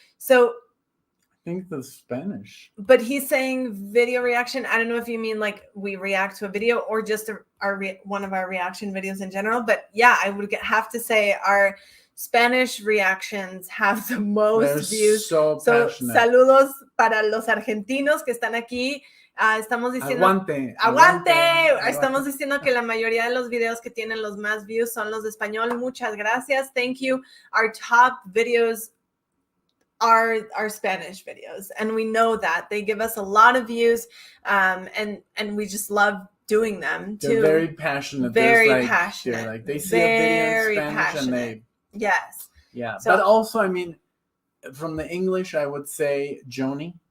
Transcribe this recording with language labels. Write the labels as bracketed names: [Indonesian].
[English] So I think the Spanish. But he's saying video reaction. I don't know if you mean like we react to a video or just one of our reaction videos in general. But yeah, I would have to say our Spanish reactions have the most views. So [Spanish] saludos para los argentinos que están aquí. Estamos diciendo aguante. Estamos diciendo que la mayoría de los videos que tienen los más views son los de español. Muchas gracias. [English] Thank you. Our top videos are Spanish videos, and we know that they give us a lot of views, and we just love doing them too. They're very passionate. Very passionate. Like they see a video in Spanish and they So, but also, I mean, from the English, I would say Joni.